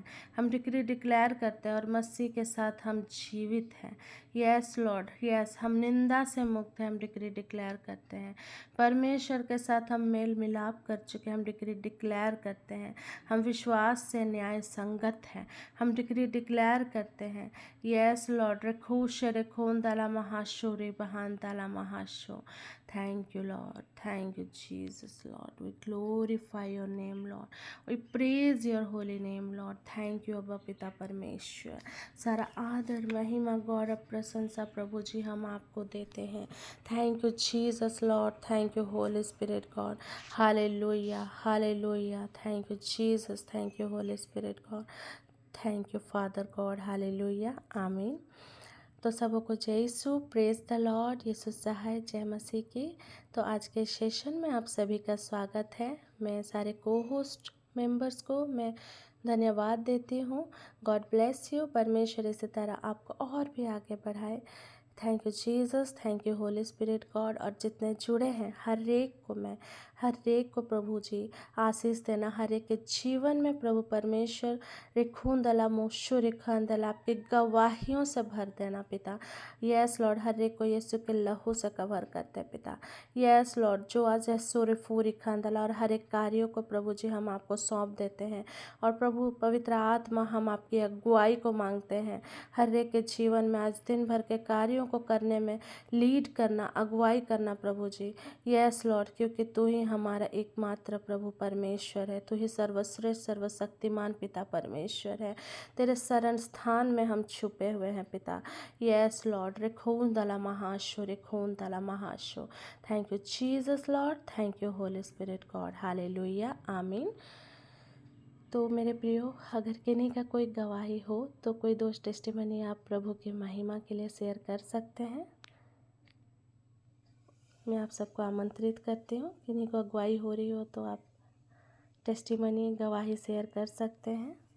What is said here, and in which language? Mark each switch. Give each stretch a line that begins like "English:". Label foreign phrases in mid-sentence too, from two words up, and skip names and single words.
Hindi: हम डिक्लेयर करते हैं और मसीह के साथ हम जीवित हैं।
English: Yes Lord,
Hindi: यस, हम निंदा से मुक्त हैं। हम डिक्लेयर करते हैं परमेश्वर के साथ हम मेल मिलाप कर चुके हैं। हम डिक्लेयर करते हैं हम विश्वास से न्याय संगत हैं। हम डिक्लेयर करते हैं
English: Yes Lord, रेखून दला महाशो रे बहान दला महाशो। Thank you, Lord. Thank you, Jesus, Lord. We glorify your name, Lord. We praise your holy name, Lord. Thank you,
Hindi: अब्बा पिता परमेश्वर। सारा आदर महिमा गौरव प्रशंसा प्रभु जी हम आपको देते हैं।
English: Thank you Jesus Lord, thank you Holy Spirit God,
Hindi: हालेलुया हालेलुया।
English: Thank you Jesus, thank you Holy Spirit God, thank you Father God,
Hindi: हालेलुया, आमीन। तो सबों को जय यीशु,
English: praise the Lord,
Hindi: यीशु सहाय, जय मसीह की। तो आज के सेशन में आप सभी का स्वागत है। मैं सारे को
English: host members
Hindi: को मैं धन्यवाद देती हूँ।
English: God bless you.
Hindi: परमेश्वर इसी तरह आपको और भी आगे बढ़ाए।
English: Thank you Jesus, thank you Holy Spirit God.
Hindi: और जितने जुड़े हैं हर एक को प्रभु जी आशीष देना, हर एक के जीवन में प्रभु परमेश्वर रिखून दला मोशो रिखान दला आपके गवाहियों से भर देना पिता।
English: Yes Lord,
Hindi: हर एक को यीशु के लहू से कवर करते पिता।
English: Yes Lord,
Hindi: जो आज यीशु रिफू रिखान दला और हर एक कार्यों को प्रभु जी हम आपको सौंप देते हैं। और प्रभु पवित्र आत्मा, हम आपकी अगुवाई को मांगते हैं। हर एक के जीवन में आज दिन भर के कार्यों को करने में लीड करना, अगुवाई करना प्रभु जी।
English: Yes Lord,
Hindi: क्योंकि तू ही हमारा एकमात्र प्रभु परमेश्वर है। तू ही सर्वश्रेष्ठ सर्वशक्तिमान पिता परमेश्वर है। तेरे शरण स्थान में हम छुपे हुए हैं पिता।
English: Yes Lord, रिखून दला महाशो, रिखून दला महाशो। Thank you Jesus Lord, thank you Holy Spirit God,
Hindi: हालेलुया, आमीन। तो मेरे प्रियो, अगर किन्हीं का कोई गवाही हो तो कोई दोस्त टेस्टिमनी आप प्रभु की महिमा के लिए शेयर कर सकते हैं। मैं आप सबको आमंत्रित करती हूँ, किन्हीं को अगुवाई हो रही हो तो आप टेस्टिमनी गवाही शेयर कर सकते हैं।